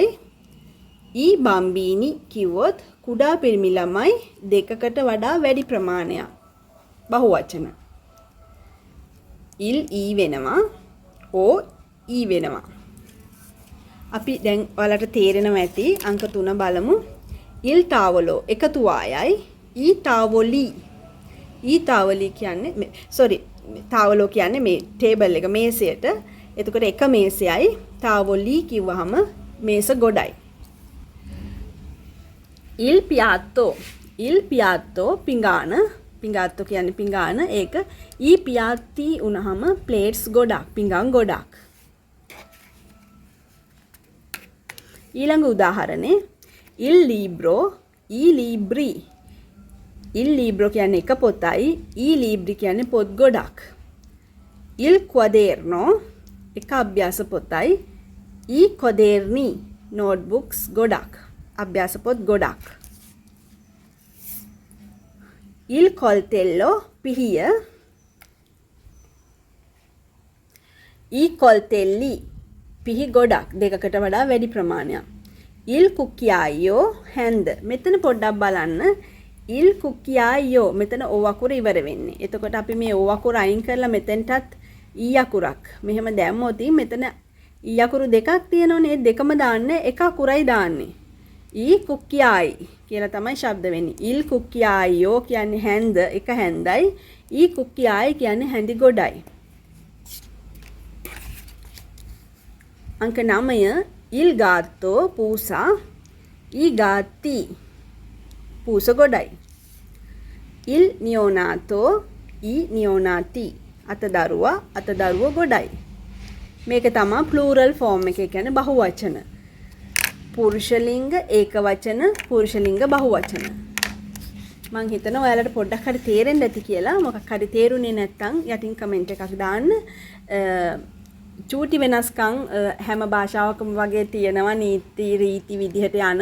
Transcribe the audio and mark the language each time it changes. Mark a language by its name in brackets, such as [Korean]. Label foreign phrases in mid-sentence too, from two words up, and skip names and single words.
[Italian] i bambini [Sinhala] කිව්වොත් කුඩා පිරිමි ළමයි දෙකකට වඩා වැඩි ප්‍රමාණයක්. බහු වචන. [Italian] il i [Sinhala] වෙනවා. ඕ ඊ වෙනවා. අපි දැන් ඔයාලට තේරෙනවා ඇති අංක 3 බලමු. [Italian] il tavolo [Sinhala] එකතු වායයි [Italian] i tavoli. i tavoli [Sinhala] කියන්නේ තාවලෝ කියන්නේ මේ ටේබල් එක මේසයට. එතකොට එක මේසයයි තාවොලි කිව්වහම මේස ගොඩයි. [Italian] il piatto [Sinhala] පිඟාන. පිඟාත්තු කියන්නේ පිඟාන. ඒක [Italian] i piatti [Sinhala] උනහම ප්ලේට්ස් ගොඩක්, පිඟාන් ගොඩක්. ඊළඟ උදාහරණේ [Italian] il libro i libri. il libro [Sinhala] කියන්නේ එක පොතයි, [Italian] i libri [Sinhala] කියන්නේ පොත් ගොඩක්. [Italian] il quaderno [Sinhala] එක අභ්‍යාස පොතයි, [Italian] i quaderni [Sinhala] notebooks ගොඩක්, අභ්‍යාස පොත් ගොඩක්. [Italian] il coltello [Sinhala] පිහිය [Italian] i coltelli [Sinhala] පිහි ගොඩක්, දෙකකට වඩා වැඩි ප්‍රමාණයක්. [Italian] il cucchiaio [Sinhala] හැන්ද. මෙතන පොඩ්ඩක් බලන්න. [Italian] il cucchiaio [Sinhala] මෙතන o අකුර ඉවර වෙන්නේ. එතකොට අපි මේ o අකුර අයින් කරලා මෙතෙන්ටත් e අකුරක් මෙහෙම දැම්මොත් මෙතන e අකුරු දෙකක් තියෙනවනේ. දෙකම දාන්න එක අකුරයි දාන්නේ. [Italian] i cucchiai [Sinhala] කියලා තමයි ශබ්ද වෙන්නේ. [Italian] il cucchiaio [Sinhala] කියන්නේ හැන්ද, එක හැන්දයි. [Italian] i cucchiai [Sinhala] කියන්නේ හැඳි ගොඩයි. අංක 9 [Italian] il gatto [Sinhala] පූසා [Italian] i gatti [Sinhala] පූස ගොඩයි. [Italian] il neonato i neonati [Sinhala] අතදරුව ගොඩයි. මේක තමයි [English] plural form [Sinhala] එක. කියන්නේ බහුවචන. පුරුෂලිංග ඒකවචන, පුරුෂලිංග බහුවචන. මං හිතනවා ඔයාලට පොඩ්ඩක් හරි තේරෙන්න ඇති කියලා. මොකක් හරි තේරුනේ නැත්නම් යටින් කමෙන්ට් එකක් දාන්න. චූටි වෙනස්කම් හැම භාෂාවකම වගේ තියෙනවා, නීති රීති විදිහට යන.